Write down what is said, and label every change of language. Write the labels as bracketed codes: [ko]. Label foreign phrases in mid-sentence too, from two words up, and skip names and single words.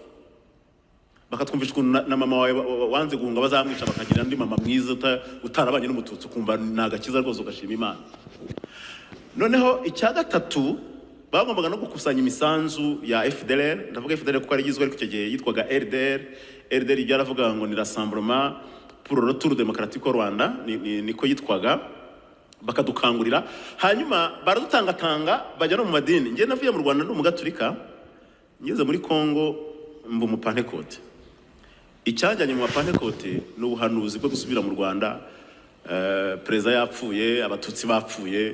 [rw] Bakatwumvisha na mama wawe wanze guhunga bazamwica bakagira andi mama mwiza utarabanye n'umututsi, ukumva nagakiza rwose ugashima Imana. Noneho icya gatatu bagombaga no gukusanya imisanzu ya FDLR, ndavuga FDLR kuko ari igizwe ariko icyo gihe yitwaga RDR byaravuga ngo ni Rassemblement pour le Retour démocratique au Rwanda, niko yitwaga. Bakadukangurira hanyuma baradutangatanga bajya no mu madini. Ngiye navuye mu Rwanda n'umugaturika, ngeze muri Kongo mbu mu Pentecote. Icyajyanye mu Pentecote n'ubuhanuzi bwo gusubira mu Rwanda, perezida yapfuye, abatutsi bapfuye.